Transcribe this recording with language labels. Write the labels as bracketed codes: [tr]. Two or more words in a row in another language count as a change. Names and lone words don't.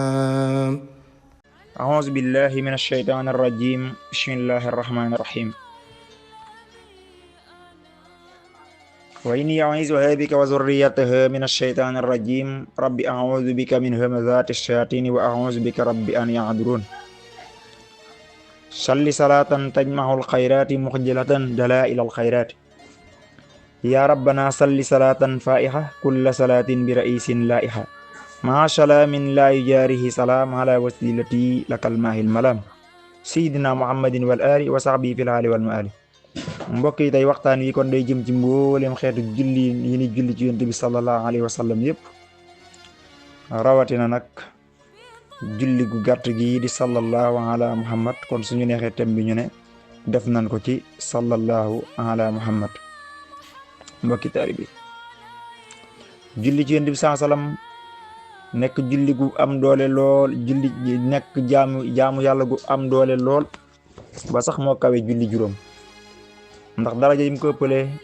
[ar] أعوذ بالله من الشيطان الرجيم بسم الله الرحمن الرحيم وإني أعيذها بك وذريتها من الشيطان الرجيم رب أعوذ بك من همزات الشياطين وأعوذ بك رب أن يحضرون صل صلاة تجمع الخيرات مخجلة دلائل الخيرات يا ربنا صل صلاة فائحة كل صلاة برئيس لائحة مع سلام لا يجاره سلام على وسيلتي لك الماء الملام سيدنا محمد والآل وصحبه في الحال والمآل [wo] mbokk yi tey waxtaan wi kon day jëm ci mboolem xeetu julli yi ni julli ci yonent bi [ar] صلى الله عليه وسلم [wo] yëpp rawatina nag julli gu gàtt gi di [ar] صلى الله على محمد [wo] kon suñu neexee thème bi ñu ne def nañ ko ci [ar] صلى الله على محمد [wo] mbokki taalibe bi julli ci yonent bi [ar] صلى الله عليه وسلم [wo] nekk julli gu am doole lool julli nekk jaamu yàlla gu am doole lool ba sax moo kawe julli juróom ndax daraja yi mu ko ëppalee